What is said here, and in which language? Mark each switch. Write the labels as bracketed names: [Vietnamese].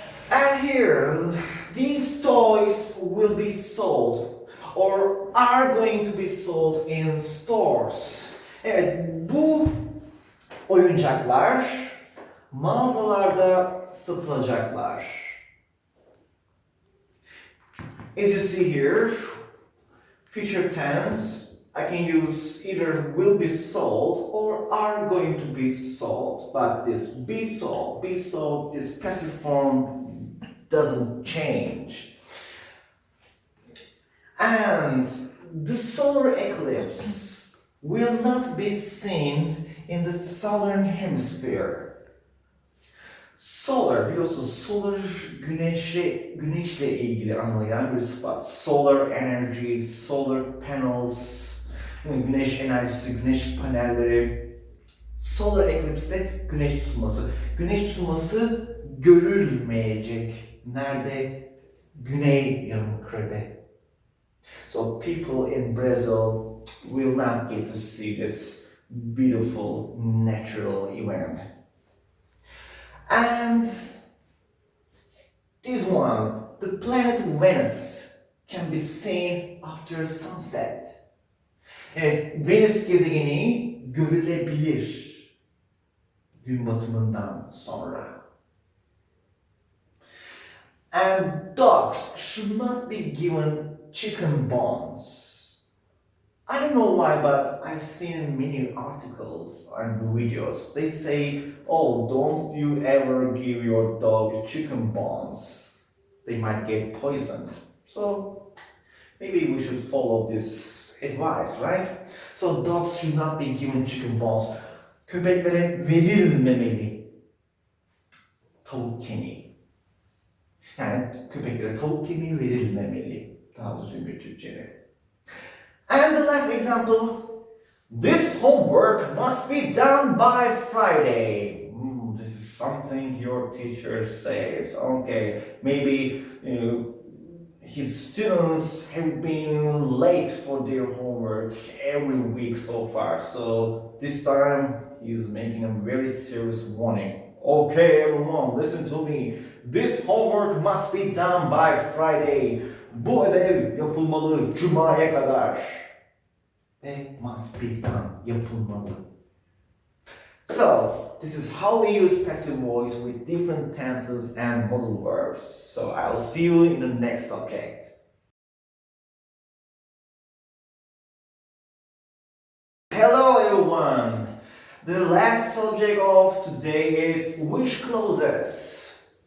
[English] And here, these toys will be sold or are going to be sold in stores. [Turkish] Evet, bu oyuncaklar mağazalarda satılacaklar. [English] As you see here, future tense, I can use either will be sold or are going to be sold. But this be sold, this passive form doesn't change. And the solar eclipse will not be seen in the southern hemisphere. [Turkish] Solar, biliyorsunuz solar güneşle ilgili anlayan bir sıfat. [English] Solar energy, solar panels, [Turkish] güneş enerjisi, güneş panelleri. [English] Solar eclipse [Turkish] güneş tutulması. Güneş tutulması görülmeyecek. Nerede? Güney yarımkürede. [English] So people in Brazil will not get to see this beautiful natural event. And this one, the planet Venus can be seen after sunset. [Turkish] Evet, Venüs gezegeni görülebilir gün batımından sonra. [English] And dogs should not be given chicken bones. I don't know why, but I've seen many articles and videos. They say, oh, don't you ever give your dog chicken bones. They might get poisoned. So maybe we should follow this advice, right? So dogs should not be given chicken bones. [Turkish] Köpeklere verilmemeli tavuk kemiği. Yani köpeklere tavuk kemiği verilmemeli. Daha düzgün bir Türkçe'de. [English] And the last example, this homework must be done by Friday. This is something your teacher says. Okay, maybe his students have been late for their homework every week so far. So this time he's making a very serious warning. Okay, everyone, listen to me. This homework must be done by Friday. [Turkish] Bu ödev yapılmalı Cuma'ya kadar. [English] Must be done, [Turkish] yapılmalı. [English] So, this is how we use passive voice with different tenses and modal verbs. So, I'll see you in the next subject. Hello everyone! The last subject of today is wish clauses.